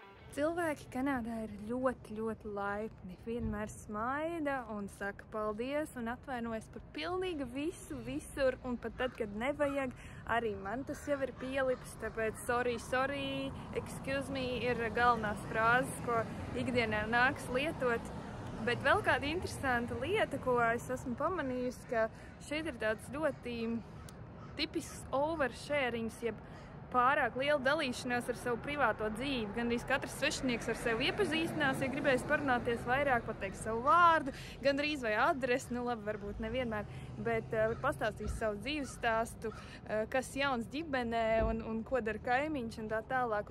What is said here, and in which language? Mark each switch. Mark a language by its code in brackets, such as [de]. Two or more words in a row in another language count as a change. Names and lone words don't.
[lv] Cilvēki Kanādā ir ļoti, ļoti laipni. Vienmēr smaida un saka paldies un atvainojas par pilnīgi visu, visur. Un pat tad, kad nevajag, arī man tas jau ir pielipis. Tāpēc [en] sorry, excuse me [lv] ir galvenās frāzes, ko ikdienā nāks lietot. Bet vēl kāda interesanta lieta, ko es esmu pamanījusi, ka šeit ir tāds ļoti tipisks oversharings, jeb pārāk liela dalīšanās ar savu privāto dzīvi. Gandrīz katrs svešinieks ar sevi iepazīstinās, ja gribēs parunāties vairāk, pateiks savu vārdu, gandrīz vai adresi, nu labi, varbūt nevienmēr, bet pastāstīs savu dzīves stāstu, kas jauns ģimenē un ko dara kaimiņš un tā tālāk.